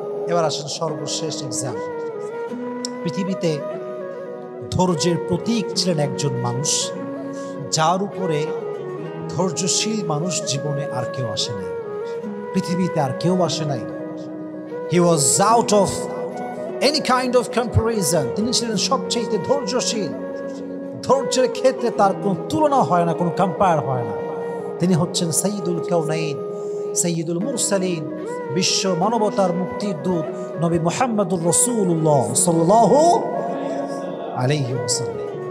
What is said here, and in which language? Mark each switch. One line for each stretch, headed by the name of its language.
Bangla: এবার আসেন সর্বশেষ এক্সাম। পৃথিবীতে ধৈর্যের প্রতীক ছিলেন একজন মানুষ, যার উপরে ধৈর্যশীল মানুষ জীবনে আর কেউ আসে নাই, পৃথিবীতে আর কেউ আসে নাই।
English: He was out of any kind of comparison.
Bangla: তিনি ছিলেন সবচেয়ে ধৈর্যশীল। ধৈর্যের ক্ষেত্রে তার কোনো তুলনা হয় না, কোনো কম্পেয়ার হয় না। তিনি হচ্ছেন সাইয়্যিদুল কাউনাইন, সাইয়্যিদুল মুরসালিন, বিশ্ব মানবতার মুক্তির দূত নবী মুহাম্মদুর রাসূলুল্লাহ সাল্লাল্লাহু আলাইহি ওয়াসাল্লাম।